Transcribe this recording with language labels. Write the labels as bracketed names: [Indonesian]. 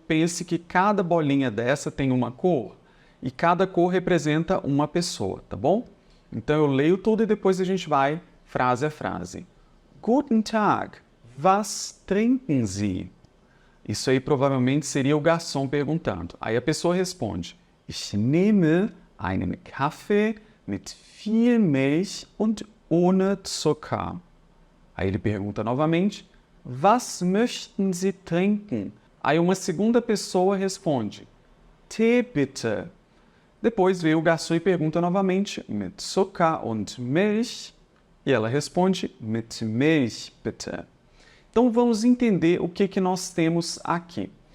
[Portuguese] Pense que cada bolinha dessa tem uma cor e cada cor representa uma pessoa, tá bom? Então eu leio tudo e depois a gente vai frase a frase. [German] Guten Tag, was trinken Sie? [Portuguese] Isso aí provavelmente seria o garçom perguntando. Aí a pessoa responde: [German] Ich nehme einen Kaffee mit viel Milch und ohne Zucker. [Portuguese] Aí ele pergunta novamente: [German] Was möchten Sie trinken? [Portuguese] Aí uma segunda pessoa responde: [German] Tee bitte. [Portuguese] Depois veio o garçom e pergunta novamente: [German] Mit Zucker und Milch? [Portuguese] E ela responde: [German] Mit Milch bitte. [Portuguese] Então vamos entender o que nós temos aqui.